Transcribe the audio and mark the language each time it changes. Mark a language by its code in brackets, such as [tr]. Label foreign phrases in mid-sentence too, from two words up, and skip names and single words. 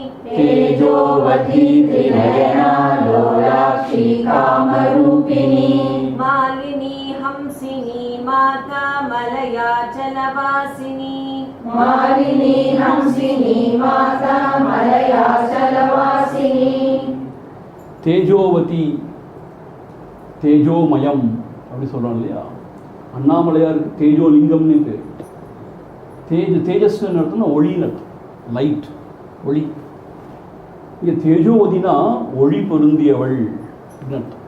[sa] तेजोवती त्रिनयना, लोलाक्षी कामरूपिणी, मालिनी हंसिनी माता, मलयाचलवासिनी, मालिनी हंसिनी माता, मलयाचलवासिनी. [ta] தேஜோவதி, தேஜோமயம் அப்படி சொல்கிறாங்க இல்லையா. அண்ணாமலையாருக்கு தேஜோலிங்கம்னு பேர். தேஜஸ்ன்னு அர்த்தம்னா ஒளின்னு அர்த்தம், லைட், ஒளி. இங்கே தேஜோவதினா ஒளி பொருந்தியவள் அப்படின்னு அர்த்தம்.